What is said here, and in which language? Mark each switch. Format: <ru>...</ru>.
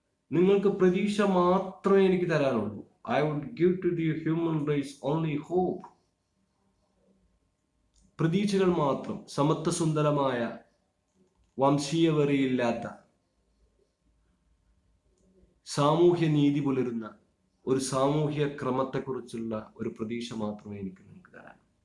<ml>നിങ്ങൾക്ക് പ്രതീക്ഷ മാത്രമേ എനിക്ക് തരാനുള്ളൂ.</ml> <en>I would give to the human race only hope.</en> <ml>പ്രതീക്ഷകൾ മാത്രം. സമത്വസുന്ദരമായ, വംശീയവെറിയില്ലാത്ത, സാമൂഹ്യ നീതി പുലരുന്ന ഒരു സാമൂഹ്യ ക്രമത്തെക്കുറിച്ചുള്ള ഒരു പ്രതീക്ഷ മാത്രമേ എനിക്ക് നിങ്ങൾക്ക് തരാൻ.</ml>